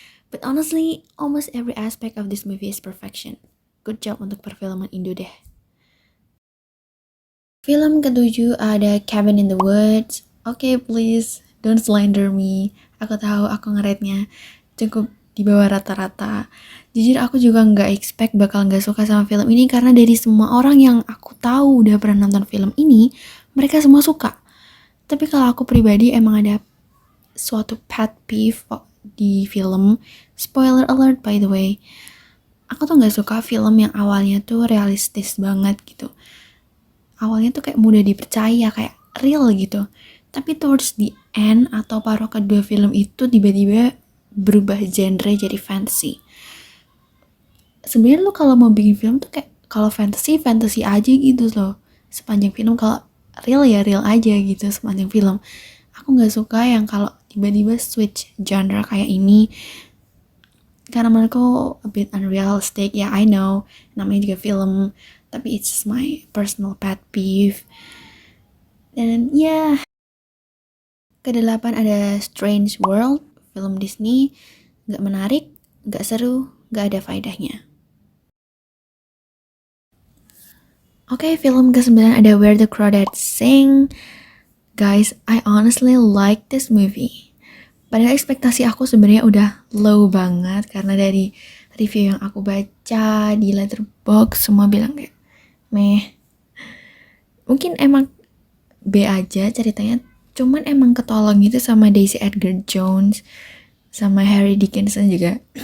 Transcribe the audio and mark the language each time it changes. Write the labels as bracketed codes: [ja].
[en] But honestly, almost every aspect of this movie is perfection. Good job [id] untuk perfilman Indo deh. Film ketujuh ada [en] Cabin in the Woods. Okay, please, don't slander me. [id] Aku tahu aku nge-rate-nya cukup di bawah rata-rata. Jujur aku juga nggak expect bakal nggak suka sama film ini karena dari semua orang yang aku tahu udah pernah nonton film ini, mereka semua suka. Tapi kalau aku pribadi emang ada suatu pet peeve di film. [en] Spoiler alert by the way. [id] Aku tuh nggak suka film yang awalnya tuh realistis banget gitu. Awalnya tuh kayak mudah dipercaya, kayak real gitu. Tapi [en] towards the end [id] atau paruh kedua film itu tiba-tiba berubah genre jadi fantasy. Sebenarnya lo kalau mau bikin film tuh kayak kalau fantasy aja gitu loh. Sepanjang film kalau real ya real aja gitu sepanjang film. Aku nggak suka yang kalau tiba-tiba switch genre kayak ini. Karena menurutku [en] a bit unrealistic. Ya, I know, [id] namanya juga film, tapi [en] it's just my personal pet peeve. [id] Dan ya, kedelapan ada Strange World, film Disney, gak menarik, gak seru, gak ada faedahnya. Oke, film ke-9 ada Where the Crawdads Sing. [en] Guys, I honestly like this movie. [id] Padahal ekspektasi aku sebenarnya udah low banget karena dari review yang aku baca di Letterboxd semua bilang kayak meh. Mungkin emang B aja ceritanya, cuman emang ketolong gitu sama Daisy Edgar Jones sama Harry Dickinson juga.